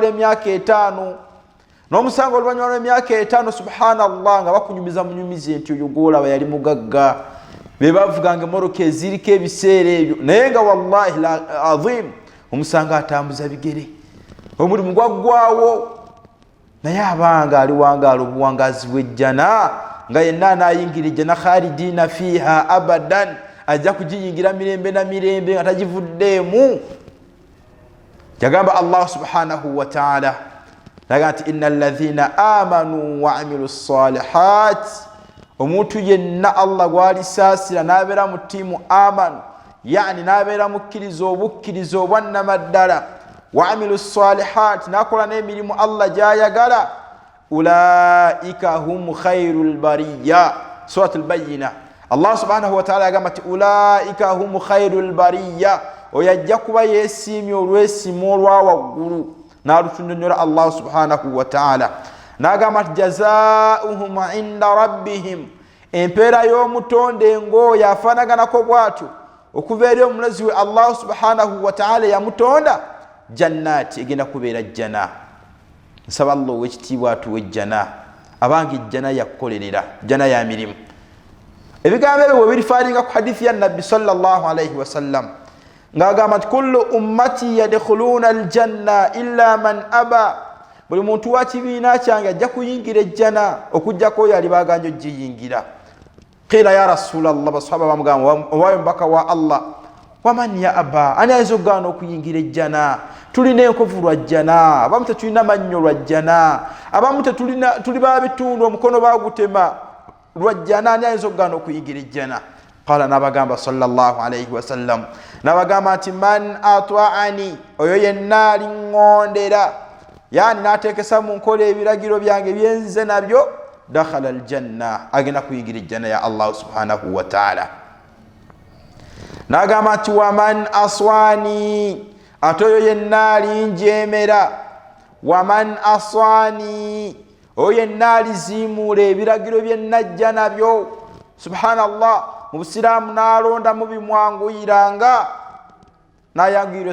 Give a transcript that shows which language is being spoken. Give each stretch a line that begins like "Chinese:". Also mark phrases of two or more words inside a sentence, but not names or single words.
Ganda: emyaka 5 n'omusanga oluvannyuma lw'emyaka 5 subhanallah nga bakunyumiza munyumize nti oyo gwolaba yali mugagga be bavuganga emmoroka eziriko ebiseera ebyo naye nga
Arabic: والله العظيم
Ganda: omusanga atambuza bigere omulimu gwaggwawo naye abanga ali wangaala obuwangazi bw'ejjana nga yenna anayingira ejjana
Arabic: خالدين فيها أبدا
Ganda: ajja kugiyingira mirembe na mirembe nga tagivuddeemu yagamba
Arabic: الله سبحانه وتعالى
Ganda: naga nti
Arabic: إن الذين آمنوا وعملوا الصالحات
Ganda: omuntu yenna Allah gwalisaasira n'abeera mu ttiimu amanu yani n'abeera mukkiriza obukkiriza obwannamaddala
Arabic: وعملوا الصالحات
Ganda: nakola n'emirimu Allah gyayagala
Arabic: أولئك هم خير البرية سورة البينة الله سبحانه وتعالى
Ganda: yagamba ati
Arabic: أولئك هم خير
Ganda: bariya oyajja kuba yeesiimye olw'essimu olwa waggulu n'alutunyonnyola
Arabic: الله سبحانه وتعالى
Ganda: n'agamba ati
Arabic: جزاؤهم عند ربهم
Ganda: empeera y'omutonde ng'oyo afaanaganako bw'atyo okuva eri omulazi we
Arabic: الله سبحانه وتعالى
Ganda: yamutonda jannati egenda kubeera jjana nsaba Allah ow'ekitiibwa atuwe ejjana abange ejjana yakukolerera jjana ya mirimu ebigambo ebyo bwe birifaalinga ku hadithi ya nabbi
Arabic: صلى الله عليه وسلم
Ganda: ng'agamba nti
Arabic: كل أمتي يدخلون الجنة إلا من أبى
Ganda: buli muntu wa kibiina kyange ajja kuyingira ejjana okuggyako oyo ali baganja ogiyingira
Arabic: قيل يا رسول الله
Ganda: basahaba bamugamba owayo mubaka wa Allah
Arabic: ومن يأبى
Ganda: ani ayinza okugaana okuyingira ejjana tulina enkovu lwa jjana abamu tetulina mannyo lwa jjana abamu tuli babitundu omukono bagutema lwa jjana ani ayinza okugaana okuyingira ejjana qala nabagamba
Arabic: صلى الله عليه وسلم
Ganda: nabagamba nti
Arabic: من أطاعني
Ganda: oyo yenna aliŋŋondera yani n'ateekesa mu nkola ebiragiro byange byenzize nabyo
Arabic: دخل الجنة
Ganda: agenda kuyingira ejjana ya
Arabic: الله سبحانه وتعالى
Ganda: n'agamba nti
Arabic: ومن عصاني
Ganda: ate oyo yenna alinjeemera
Arabic: ومن عصاني
Ganda: oyo yenna aliziimuula ebiragiro bye najja nabyo subhanallah mu busiraamu n'alondamu bimwanguyiranga n'ayanguyira